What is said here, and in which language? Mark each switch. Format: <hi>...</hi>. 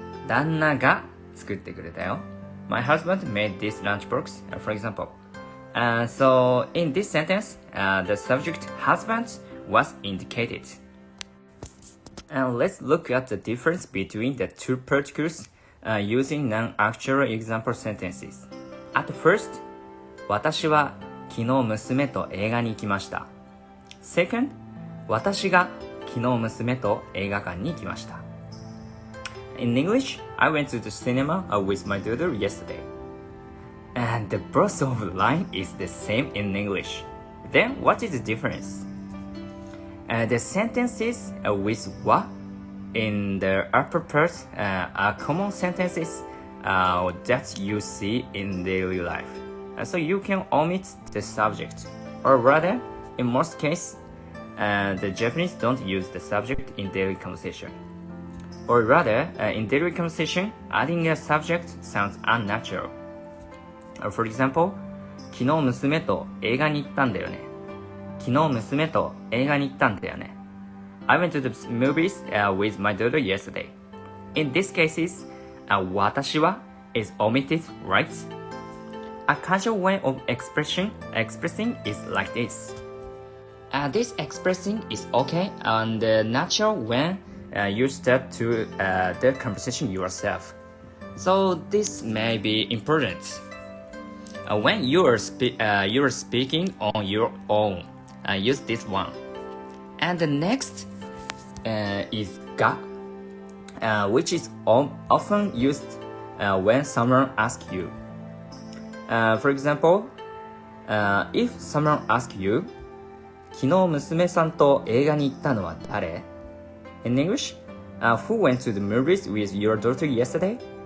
<ja>旦那が作ってくれたよ。</ja> <en>My husband made this lunchbox, for example. So in this sentence, the subject husband was indicated. And let's look at the difference between the two particles using non-actual example sentences. At first,</en> <ja>私は昨日娘と映画に行きました。</ja> <en>Second,</en> <ja>私が昨日娘と映画館に行きました。</ja> <en>In English, I went to the cinema with my daughter yesterday. And the both of the line is the same in English. Then what is the difference? The sentences with wa in the upper part are common sentences that you see in daily life. So you can omit the subject. Or rather, in most cases, the Japanese don't use the subject in daily conversation. Or rather, in daily conversation, adding a subject sounds unnatural. For example,</en> <ja>昨日娘と映画に行ったんだよね。昨日娘と映画に行ったんだよね。</ja> <en>I went to the movies with my daughter yesterday. In these cases, 私は is omitted, right? A casual way of expressing is like this. This expressing is okay and natural when you start to the conversation yourself. So this may be important. When you are speaking on your own, use this one. And the next is ga, which is often used when someone asks you. For example, if someone asks you,</en> <ja>昨日娘さんと映画に行ったのは誰?</ja> <en>In English, who went to the movies with your daughter yesterday?</en>